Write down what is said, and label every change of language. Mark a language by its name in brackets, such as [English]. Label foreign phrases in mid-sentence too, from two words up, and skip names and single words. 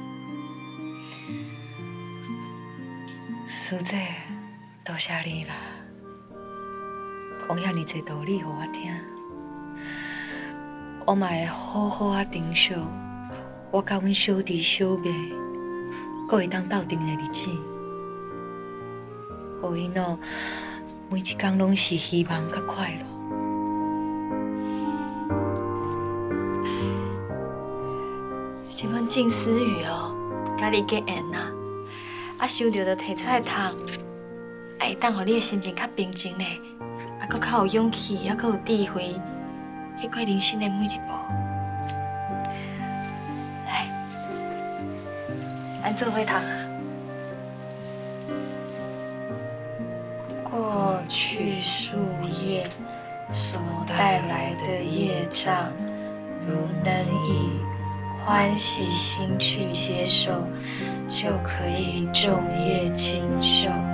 [Min Nan Chinese] 师姐，多谢你啦，讲遐尼侪道理互我听，我嘛会好好啊珍惜我甲阮小弟小妹，阁会当斗阵的日子，互因哦每一天拢是希望甲快乐。这本静思语哦，甲你结缘啦。收到就摕出来读，会当互你的心情较平静咧，阁较有勇气，阁有智慧，去过人生的每一步。来，咱做伙读啊。过去树叶所带来的业障，如能以欢喜心去接受，就可以众业尽受。